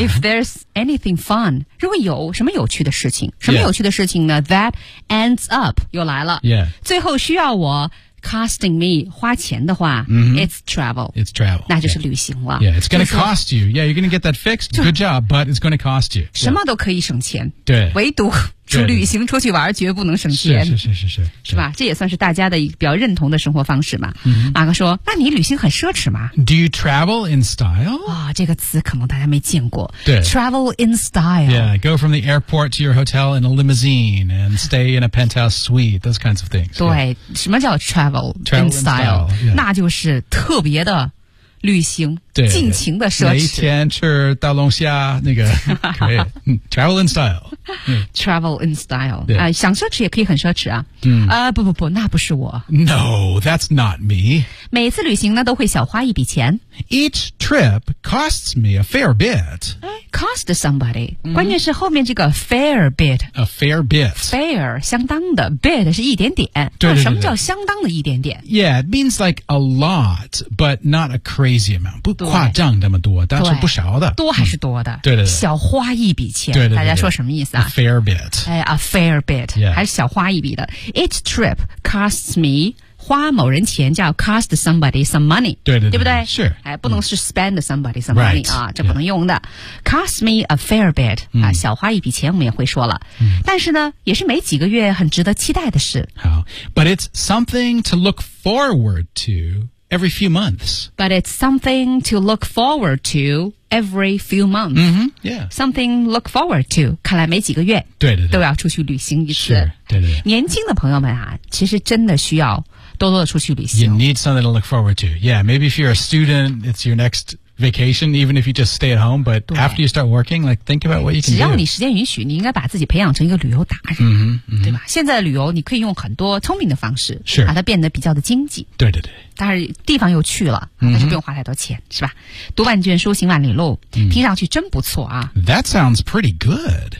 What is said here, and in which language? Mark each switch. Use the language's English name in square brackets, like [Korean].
[English] If there's anything fun, [Chinese] 如果有什么有趣的事情，什么有趣的事情呢、 [English] that ends up, [Chinese] 又来了。 [English] Yeah. [Chinese] 最后需要我 [English] costing me, [Chinese] 花钱的话、it's travel. [English] It's travel. [Chinese] 那就是旅行了。 [English] Yeah, it's going to cost you. Yeah, you're going to get that fixed. Good job, but it's going to cost you. [Chinese] 什么都可以省钱。对。唯独。出旅行出去玩绝不能省钱。是吧这也算是大家的比较认同的生活方式嘛。马哥说那你旅行很奢侈吗 [English] ?Do you travel in style? [Chinese] 哇、这个词可能大家没见过。对。 [English] Travel in style. Yeah, go from the airport to your hotel in a limousine and stay in a penthouse suite, those kinds of things. [Chinese] 对。什么叫 [English] travel in style? In style、 [Chinese] 那就是特别的旅行。对，尽情的奢侈，每一天吃大龙虾，那个可以 [English] travel in style、 travel in style、 [Chinese] 想奢侈也可以很奢侈啊、不不不，那不是我。 [English] No, that's not me. [Chinese] 每次旅行呢都会小花一笔钱。 [English] Each trip costs me a fair bit. Cost somebody、 [Chinese] 关键是后面这个 fair bit. [English] A fair bit. [Chinese] Fair, 相当的， bit 是一点点。对对对对，什么叫相当的一点点？ [English] Yeah, it means like a lot, but not a crazy amount. [Chinese] 不夸张那么多，但是不少的，多还是多的、对对对，小花一笔钱，对对对对，大家说什么意思啊？ [English] A fair bit、 A fair bit、 yeah. [Chinese] 还是小花一笔的。 [English] Each trip costs me [Chinese] 花某人钱叫 [English] cost somebody some money。 [Chinese] 对对对，对不对？是、不能是 [English] spend somebody some money、 right. [Chinese] 啊，这不能用的、 [English] cost me a fair bit、 [Chinese] 小花一笔钱我们也会说了、但是呢也是每几个月很值得期待的事。 [English] 好， But it's something to look forward toEvery few months. But it's something to look forward to every few months. Mm-hmm, yeah. Something look forward to. [Chinese] 看来每几个月对对对都要出去旅行一次。是，对对对。年轻的朋友们啊，其实真的需要多多的出去旅行。 [English] You need something to look forward to. Yeah, maybe if you're a student, it's your next... vacation, even if you just stay at home, but after you start working, like, think about what you can do. [Chinese] 只要你时间允许，你应该把自己培养成一个旅游达人、 [English] mm-hmm, mm-hmm. [Chinese] 对吧？现在的旅游你可以用很多聪明的方式是把它变得比较的经济，对对对，但是地方又去了、 [English] mm-hmm. [Chinese] 但是不用花太多钱，是吧？读万卷书行万里路、听上去真不错啊。 [English] That sounds pretty good.